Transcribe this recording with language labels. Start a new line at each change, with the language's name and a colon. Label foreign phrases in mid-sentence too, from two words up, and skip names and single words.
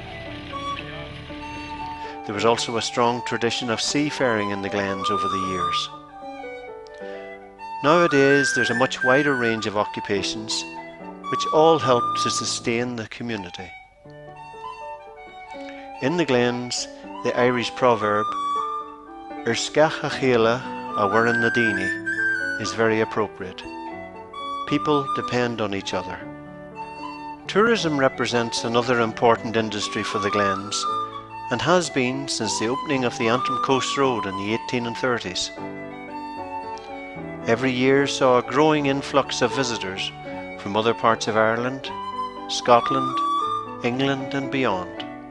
English: There was also a strong tradition of seafaring in the Glens over the years. Nowadays there's a much wider range of occupations which all help to sustain the community. In the Glens, the Irish proverb
Irish: "Ar sceach a chéile a mhuireann na daoine"
English: is very appropriate. People depend on each other. Tourism represents another important industry for the Glens, and has been since the opening of the Antrim Coast Road in the 1830s. Every year saw a growing influx of visitors from other parts of Ireland, Scotland, England and beyond.